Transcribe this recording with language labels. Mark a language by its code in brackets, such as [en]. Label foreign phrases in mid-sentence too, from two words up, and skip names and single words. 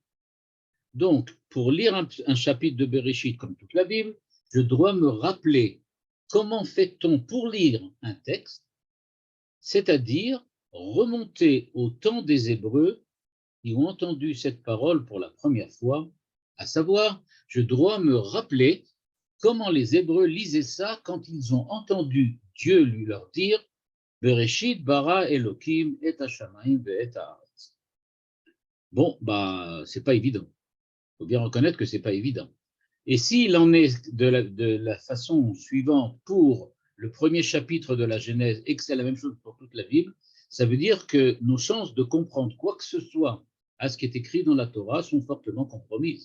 [fr] Donc, pour lire un chapitre de Bereshit comme toute la Bible, je dois me rappeler comment fait-on pour lire un texte, c'est-à-dire remonter au temps des Hébreux qui ont entendu cette parole pour la première fois, à savoir, je dois me rappeler comment les Hébreux lisaient ça quand ils ont entendu Dieu lui leur dire « [he] בראשית ברא אלהים את השמים ואת הארץ ». [fr] Bon, c'est pas évident. Il faut bien reconnaître que c'est pas évident. Et s'il en est de la façon suivante pour le premier chapitre de la Genèse et que c'est la même chose pour toute la Bible, ça veut dire que nos chances de comprendre quoi que ce soit à ce qui est écrit dans la Torah sont fortement compromises.